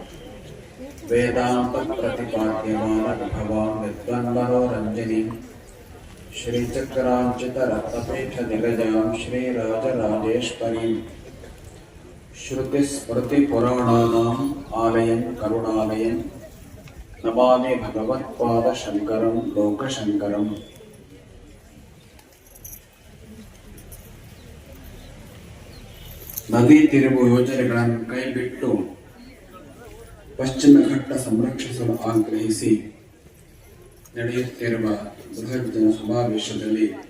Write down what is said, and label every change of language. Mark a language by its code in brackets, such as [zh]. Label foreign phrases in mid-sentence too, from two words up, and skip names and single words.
[sa] वेदान्तप्रतिपाद्यमानविभवां विद्वन्मनोरञ्जनीं श्रीचक्राञ्चितरत्नपीठनिलयां श्रीराजराजेश्वरीं श्रुतिस्मृतिपुराणानाम् आलयं करुणालयं नमामि भगवत्पादशङ्करं लोकशङ्करम्। [kn] ನದಿ ತಿರುವು ಯೋಜನೆಗಳನ್ನು ಕೈಬಿಟ್ಟು ಪಶ್ಚಿಮ ಘಟ್ಟ ಸಂರಕ್ಷಿಸಲು ಆಗ್ರಹಿಸಿ ನಡೆಯುತ್ತಿರುವ ಬೃಹತ್ ಜನ ಸಮಾವೇಶದಲ್ಲಿ